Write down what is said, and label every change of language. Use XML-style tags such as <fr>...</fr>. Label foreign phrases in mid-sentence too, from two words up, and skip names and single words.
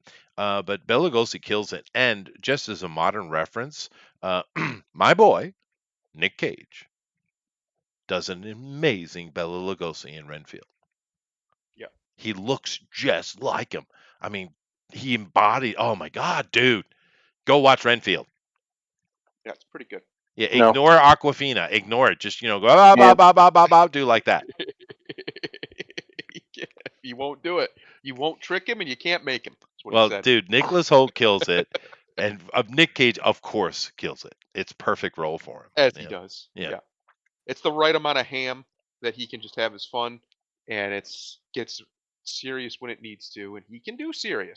<en>But Bela Lugosi kills it. And just as a modern reference, my boy Nick Cage does an amazing Bela Lugosi in Renfield. Yeah, He looks just like him. I mean, he embodied. Oh my God, dude, go watch Renfield. yeah, it's pretty good. Yeah, No. ignore Aquafina. Ignore it. Just go ba ba Yeah. ba ba ba ba. Do like that. You won't do it. You won't trick him, and you can't make him. That's what he Well, said. dude, Nicholas Holt kills it, and Nick Cage, of course, kills it. It's perfect role for him. As he does. Yeah. Yeah. It's the right amount of ham that he can just have his fun, and gets serious when it needs to, and he can do serious.</en>